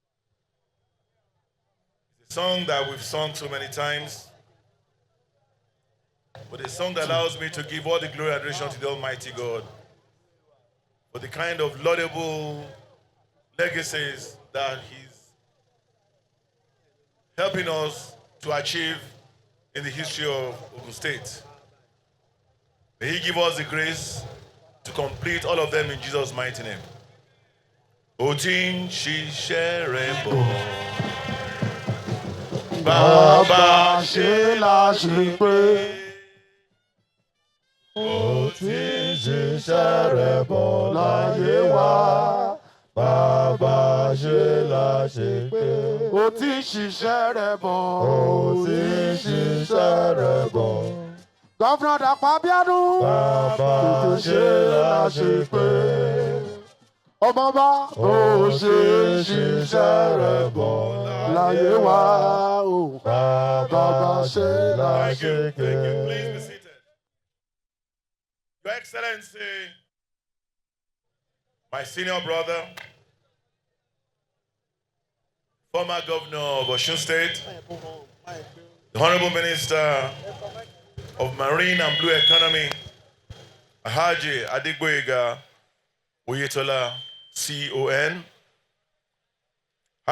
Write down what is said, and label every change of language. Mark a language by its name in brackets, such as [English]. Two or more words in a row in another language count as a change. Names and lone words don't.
[English] It's a song that we've sung so many times, but a song that allows me to give all the glory and adoration to the Almighty God for the kind of laudable legacies that He's helping us to achieve in the history of Ogun State. May He give us the grace to complete all of them in Jesus' mighty name. [Yoruba] Ó ti ń ṣiṣẹ́ rẹ̀ bọ̀. Bàbá ṣe la ṣe pé. Ó ti ń ṣiṣẹ́ rẹ̀ bọ̀ láyé wa. Bàbá ṣe la ṣe pé. Ó ti ń ṣiṣẹ́ rẹ̀ bọ̀. Ó ti ń ṣiṣẹ́ rẹ̀ bọ̀. Gọ́fúnà Dàpọ̀ Abíọ́dún. Bàbá ṣe la ṣe pé. Ọmọba ó ṣe ń ṣiṣẹ́ rẹ̀ bọ̀ láyé wa. Bàbá ṣe la ṣe pé. [English] Your Excellency, my senior brother, former governor of Osun State, the Honorable Minister of Marine and Blue Economy, Haji Adigboyega Oyetola, CON, Her